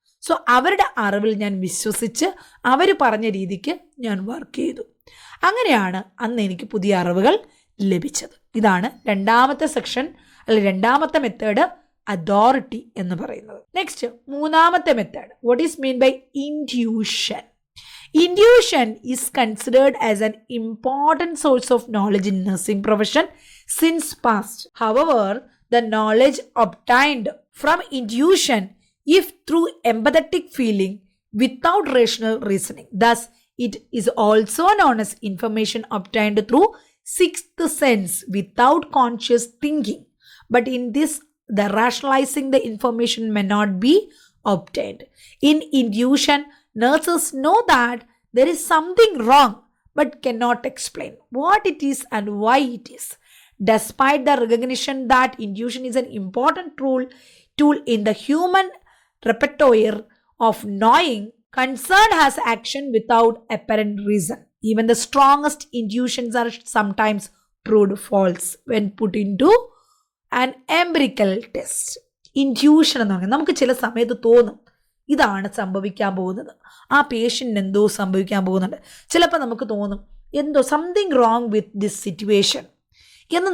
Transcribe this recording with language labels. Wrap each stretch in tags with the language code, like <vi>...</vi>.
<ml>So അവരുടെ അറിവിൽ ഞാൻ വിശ്വസിച്ച് അവർ പറഞ്ഞ രീതിക്ക് ഞാൻ വർക്ക് ചെയ്തു. അങ്ങനെയാണ് അന്ന് എനിക്ക് പുതിയ അറിവുകൾ ലഭിച്ചത്. ഇതാണ് രണ്ടാമത്തെ സെക്ഷൻ, അല്ലെങ്കിൽ രണ്ടാമത്തെ മെത്തേഡ്, അതോറിറ്റി എന്ന് പറയുന്നത്.</ml> <en>Next മൂന്നാമത്തെ method, what is mean by intuition. Intuition is considered as an important source of knowledge in nursing profession since past. However, the knowledge obtained from intuition, if through empathetic feeling without rational reasoning, thus it is also known as information obtained through sixth sense without conscious thinking. But in this, the rationalizing the information may not be obtained. In intuition, nurses know that there is something wrong but cannot explain what it is and why it is. Despite the recognition that intuition is an important tool in the human repertoire of knowing, concern has action without apparent reason. Even the strongest intuitions are sometimes proved false when put into an empirical test.</en> <ml>Intuition എന്ന് പറഞ്ഞാൽ നമുക്ക് ചില സമയത്ത് തോന്നും ഇതാണ് സംഭവിക്കാൻ പോകുന്നത്, ആ പേഷ്യൻ്റ് എന്തോ സംഭവിക്കാൻ പോകുന്നുണ്ട്. ചിലപ്പോൾ നമുക്ക് തോന്നും എന്തോ</ml> <en>something wrong with this situation</en> <ml>എന്ന്.</ml>